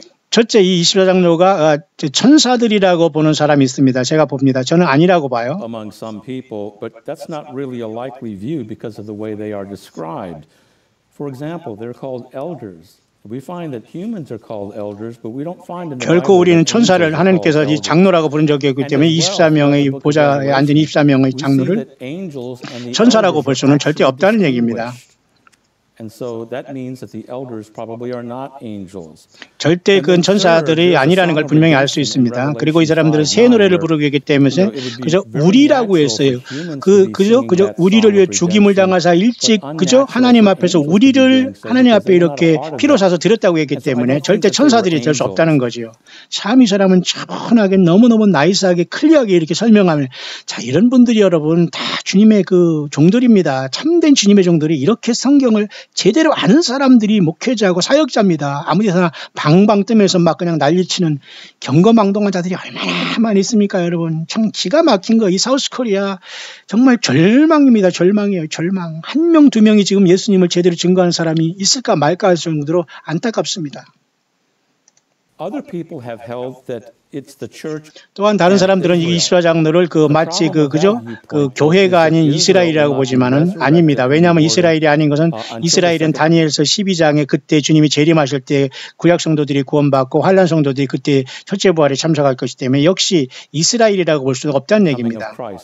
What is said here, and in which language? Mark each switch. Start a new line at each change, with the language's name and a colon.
Korean: 첫째, 이 24장로가 천사들이라고 보는 사람이 있습니다. 제가 봅니다. 저는 아니라고 봐요.
English: Among some people, but that's not really a likely view because of the way they are described. For example, they're called elders. We find that humans are called elders, but we don't find in the
Korean: 결코 우리는 천사를 하나님께서 이 장로라고 부른 적이 없기 때문에 24명의 보좌에 앉은 24명의 장로를 천사라고 볼 수는 절대 없다는 얘기입니다.
English: And so that means that the elders probably are not angels.
Korean: 절대 그건 천사들이 아니라는 걸 분명히 알 수 있습니다. 그리고 이 사람들은 새 노래를 부르기 때문에 그저 우리라고 했어요. 그저 우리를 위해 죽임을 당하사 일찍 그저 하나님 앞에서 우리를 하나님 앞에 이렇게 피로 사서 드렸다고 했기 때문에 절대 천사들이 될 수 없다는 거지요. 참 이 사람은 차분하게 너무너무 나이스하게 클리어하게 이렇게 설명하면 자, 이런 분들이 여러분 다 주님의 그 종들입니다. 참된 주님의 종들이 이렇게 성경을 제대로 아는 사람들이 목회자고 사역자입니다. 아무 데서나 방방 뜨면서 막 그냥 난리치는 경거망동한 자들이 얼마나 많이 있습니까, 여러분. 참 기가 막힌 거. 이 사우스코리아 정말 절망입니다. 절망이에요. 절망. 한 명, 두 명이 지금 예수님을 제대로 증거하는 사람이 있을까 말까 할 정도로 안타깝습니다.
English: Other people have held that it's the church.
Korean: 또한 다른 사람들은 이 24장로를 마치 그죠? 교회가 아닌 이스라엘이라고 보지만은 아닙니다. 왜냐하면 이스라엘이 아닌 것은 이스라엘은 다니엘서 12장에 그때 주님이 재림하실 때 구약 성도들이 구원받고 환란 성도들이 그때 첫째 부활에 참석할 것이기 때문에 역시 이스라엘이라고 볼 수는 없다는 얘기입니다.